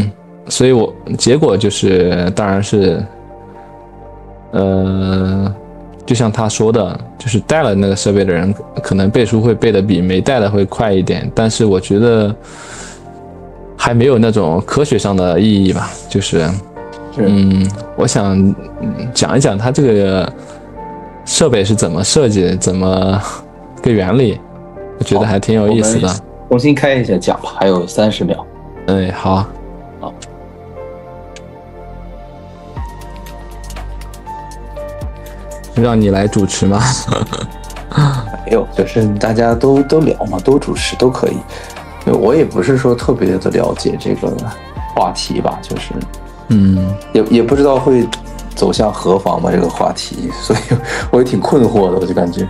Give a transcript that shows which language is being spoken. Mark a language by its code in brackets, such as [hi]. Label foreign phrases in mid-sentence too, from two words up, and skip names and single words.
[zh] 所以結果就是當然是就像他說的，就是帶了那個設備的人可能背書會背得比沒帶的會快一點，但是我覺得還沒有那種科學上的意義吧，就是我想講一講它這個設備是怎麼設計，怎麼個原理，我覺得還挺有意思的。重新開一下講吧，還有30秒。好。讓你來主持嗎？没有，就是大家都聊嘛，都主持都可以。我也不是说特別的了解這個話題吧，就是也不知道會走向何方吧這個話題，所以我也挺困惑的，我就感覺。